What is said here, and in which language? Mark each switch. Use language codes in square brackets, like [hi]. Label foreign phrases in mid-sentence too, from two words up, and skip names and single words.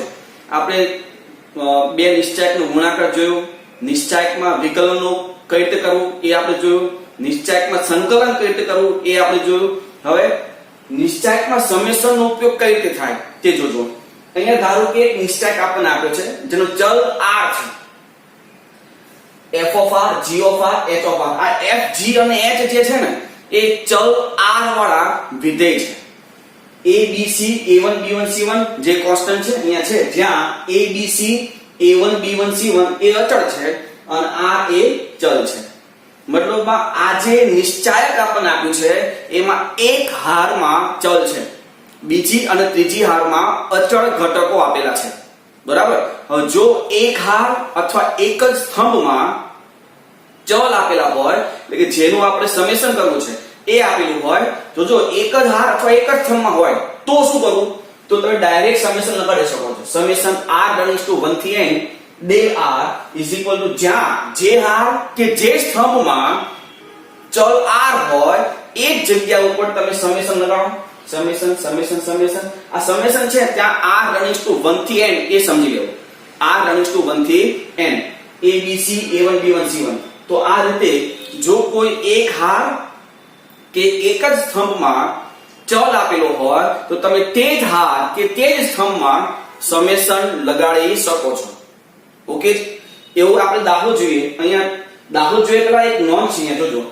[gu] આપણે બે નિશ્ચાયકનો ગુણાકાર જોયો, નિશ્ચાયકમાં વિકલનનો કઈ રીતે કરવું એ આપણે જોયું, નિશ્ચાયકમાં સંકલન કઈ રીતે કરવું એ આપણે જોયું. હવે નિશ્ચાયકમાં સમેશનનો ઉપયોગ કઈ રીતે થાય તે જોજો. અહીંયા ધારો કે એક નિશ્ચાયક આપણને આપ્યો છે જેનો ચલ r છે, [en] f of r, g of r, h of r. [gu] આ f, g અને h જે છે ને એ ચલ r વાળા વિધેય છે. a b c a1 b1 c1 જે કોન્સ્ટન્ટ છે અહીંયા છે, જ્યાં a b c a1 b1 c1 એ અચળ છે અને r એ ચલ છે. મતલબમાં આ જે નિશ્ચાયક આપણને આપ્યું છે એમાં એક હારમાં ચલ છે, બીજી અને ત્રીજી હારમાં અચળ ઘટકો આપેલા છે. બરાબર. હવે જો એક હાર અથવા એક જ સ્તંભમાં ચલ આપેલા હોય એટલે કે જેનું આપણે સમેશન કરવું છે એ આપેલું હોય, તો જો એક જ હાર અથવા એક જ સ્તંભમાં હોય તો શું કરવું? તો તમે ડાયરેક્ટ સમેશન લગાડી શકો છો. સમેશન r * 1 થી n del r [en] is equal to [gu] જ્યાં જે હાર કે જે સ્તંભમાં ચલ r હોય એ જ જગ્યા ઉપર તમે સમેશન લગાડો. સમેશન સમેશન સમેશન. આ સમેશન છે ત્યાં r * 1 થી n એ સમજી લેવું. r * 1 થી n a b c a1 b1 c1. તો આ રીતે જો કોઈ એક હાર કે એક જ સ્તંભમાં ચલ આપેલો હોય તો તમે તે જ હાર કે તે જ સ્તંભમાં સમેશન લગાડી શકો છો. ઓકે, એવું આપણે દાખલો જોઈએ. અહીંયા દાખલો જોઈએ પેલા એક નોંધ છે, અહીંયા જોજો.